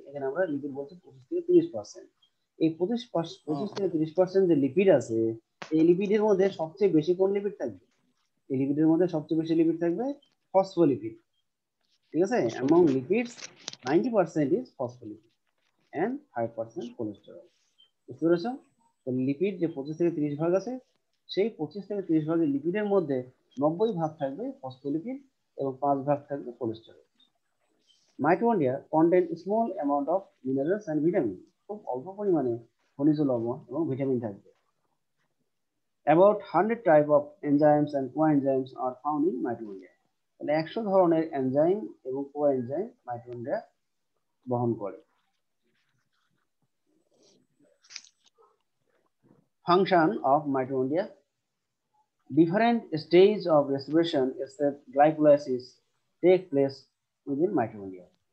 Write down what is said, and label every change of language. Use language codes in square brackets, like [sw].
[bn] এখানে আমরা লিপিড বলছি 25 থেকে 30%। এই 25 থেকে 30% যে লিপিড আছে, এই লিপিডের মধ্যে সবচেয়ে বেশি কোন লিপিড থাকবে? এই লিপিডের মধ্যে সবচেয়ে বেশি লিপিড থাকবে ফসফোলিপিড। ঠিক আছে, [en] among lipids 90% is phospholipid and 5% cholesterol. [bn] বুঝতে পেরেছো? লিপিড যে 25 থেকে 30 ভাগ আছে, সেই 25 থেকে 30 ভাগের লিপিডের মধ্যে 90 ভাগ থাকবে ফসফোলিপিড এবং 5 ভাগ থাকবে cholesterol. [en] mitochondria contain small amount of minerals and vitamin, [bn] খুব অল্প পরিমাণে খনিজ লবণ এবং ভিটামিন থাকবে। [en] About 100 type of enzymes and coenzymes are found in mitochondria. [bn] তাহলে 100 ধরনের এনজাইম এবং কোএনজাইম মাইটোকন্ড্রিয়া বহন করে। [en] Function of mitochondria. Different stages of respiration except glycolysis take place within mitochondria.